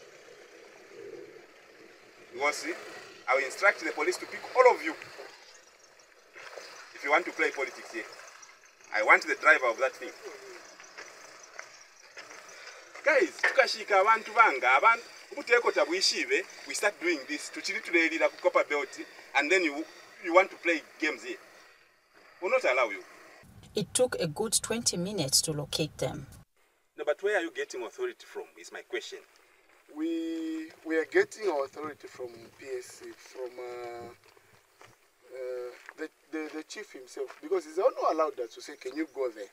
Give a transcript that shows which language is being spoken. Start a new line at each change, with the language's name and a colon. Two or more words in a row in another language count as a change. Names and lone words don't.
English: I will instruct the police to pick all of you if you want to play politics here. I want the driver of that thing. Guys,
Bemba: tukashika abantu banga abantu ubuteko tabwishibe,
English: we start doing this
Bemba: tuchilitulelira ku
English: copper belt, and then you want to play games here. We'll not allow you. It took a good 20 minutes to locate them. No, but where are you getting authority from is my question. We are getting our authority from PSC, from the chief himself, because he's not allowed us to say, can you go there?